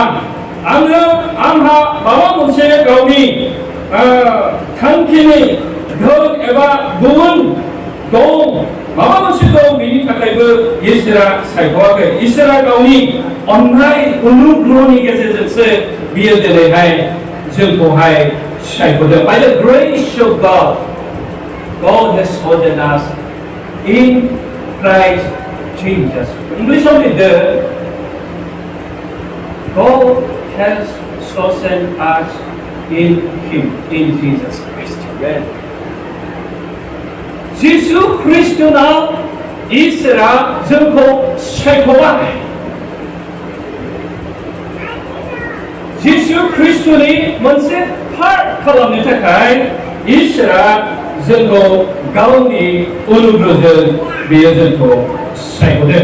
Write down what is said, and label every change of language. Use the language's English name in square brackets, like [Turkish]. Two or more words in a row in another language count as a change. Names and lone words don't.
[Bodo] आंहा माबा मोनसे गावनि थांखिनि धोन एबा गुबुन दं माबा मोनसे दं बेनि थाखायबो इसोरा सायख'वाखै। इसोरा गावनि अननाय अनुग्रहनि गेजेरजोंसो बियो दिनैहाय जोंखौहाय सायख'दों। [English] By the grace of God, God has chosen us in Christ Jesus. English only there. God has chosen us in Him, in Jesus Christ. Amen. [Bodo] जिसु ख्रिस्ट'नाव इसोरा जोंखौ सायख'बाय। जिसु ख्रिस्ट'नि मोनसे पार्ट खालामनो थाखाय इसोरा जोंखौ गावनि अनुग्रहजों बियो जोंखौ सायख'दों।